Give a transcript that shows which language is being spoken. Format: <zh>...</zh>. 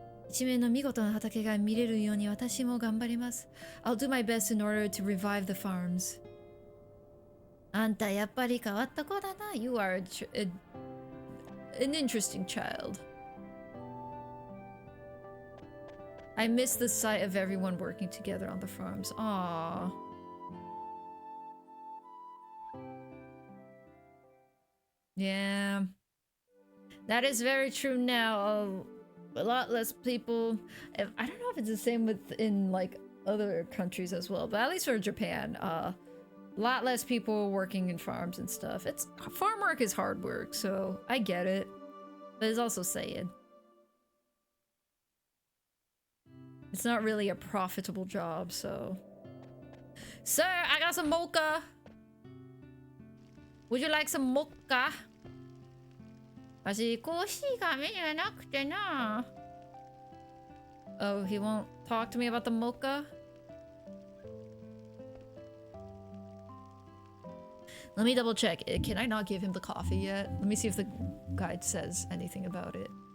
<ja>一面の見事な畑が見れるように私も頑張ります.</ja> <en>I'll do my best in order to revive the farms.</en> <ja>あんたやっぱり変わった子だな.</ja> <en>You are an interesting child. I miss the sight of everyone working together on the farms. Aww. Yeah. That is very true now. A lot less people. I don't know if it's the same in like other countries as well, but at least for Japan, a lot less people working in farms and stuff. Farm work is hard work, so I get it. But it's also sad. It's not really a profitable job, so. Sir, I got some mocha. Would you like some mocha?</en> <ja>私、コーヒーがメニューなくてな。</ja> <en>Oh, he won't talk to me about the mocha? Let me double check. Can I not give him the coffee yet? Let me see if the guide says anything about it.</en>